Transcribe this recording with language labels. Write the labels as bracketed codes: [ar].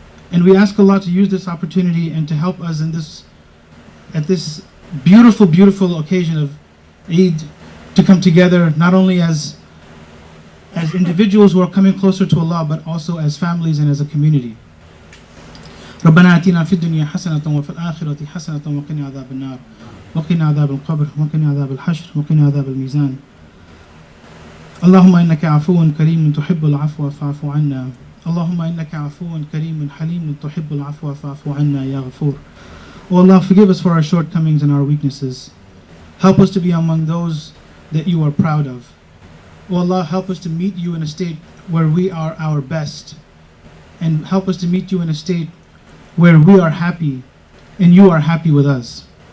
[en] And we ask Allah to use this opportunity and to help us at this beautiful, beautiful occasion of Eid, to come together not only as individuals who are coming closer to Allah, but also as families and as a community. [ar] ربنا آتنا في الدنيا حسنة وفي الآخرة حسنة وقنا عذاب النار وقنا عذاب القبر وقنا عذاب الحشر وقنا عذاب الميزان. اللهم إنك عفو كريم تحب العفو فاعف عنا. اللهم إنك عفو كريم حليم تحب العفو فاعف عنا يا غفور. [en] Oh Allah, forgive us for our shortcomings and our weaknesses. Help us to be among those that you are proud of. Oh Allah, help us to meet you in a state where we are our best, and help us to meet you in a state where we are happy and you are happy with us.